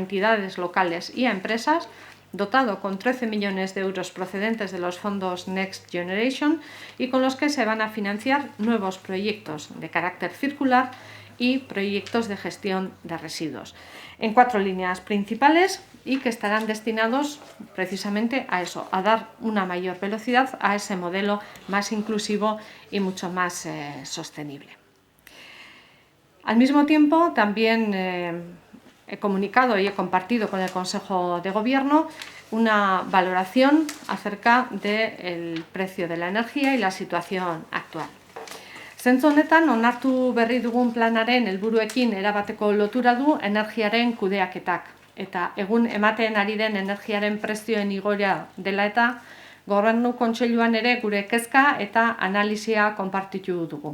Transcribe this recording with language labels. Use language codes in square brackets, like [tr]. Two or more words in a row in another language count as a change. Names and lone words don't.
[es] entidades locales y a empresas, dotado con 13 millones de euros procedentes de los fondos Next Generation y con los que se van a financiar nuevos proyectos de carácter circular y proyectos de gestión de residuos, en 4 líneas principales y que estarán destinados precisamente a eso, a dar una mayor velocidad a ese modelo más inclusivo y mucho más sostenible. Al mismo tiempo, también he comunicado y he compartido con el Consejo de Gobierno una valoración acerca del precio de la energía y la situación actual. [eu] Zentzu honetan, onartu berri dugun planaren helburuekin erabateko lotura du energiaren kudeaketak. eta egun ematen ari den energiaren prezioen igoera dela eta Gobernu Kontseiluan ere gure kezka eta analisia konpartitu dugu.